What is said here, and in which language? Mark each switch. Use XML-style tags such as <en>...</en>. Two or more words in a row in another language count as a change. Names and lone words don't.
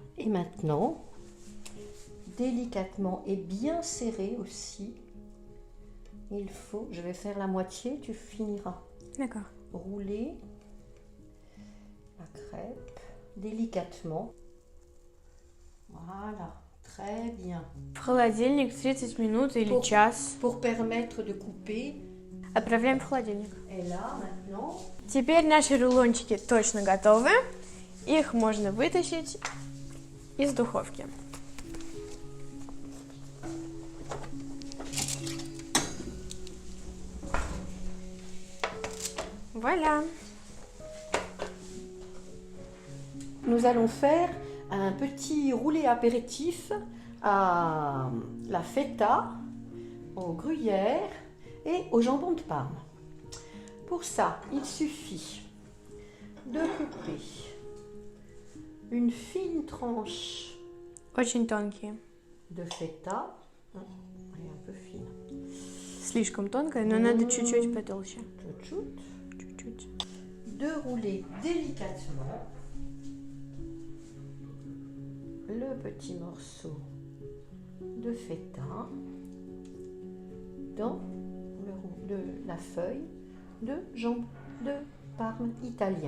<fr>Et maintenant, délicatement et bien serré aussi, il faut, je vais faire la moitié, tu finiras. D'accord. Rouler la crêpe délicatement. Voilà, très bien.</fr> <ru>В холодильник 30 минут или час.</ru> <fr>Pour permettre de couper.</fr> <ru>Отправляем в холодильник.</ru> <fr>Et là, maintenant,</fr> <ru>Теперь наши рулончики точно готовы. Их можно вытащить из духовки.</ru> <fr>Voilà. Nous allons faire un petit roulé apéritif à la feta, au gruyère et au jambon de Parme. Pour ça, il suffit de couper une fine tranche</fr> <ru>Очень тонкие.</ru> <fr>de feta, elle est un peu fine,</fr> <ru>Слишком тонкая, но надо чуть-чуть потолще.</ru> <fr>chouchoute,</fr> <ru>Чуть-чуть.</ru> <fr>de rouler délicatement le petit morceau de feta dans la feuille de jambon de Parme italien.</fr>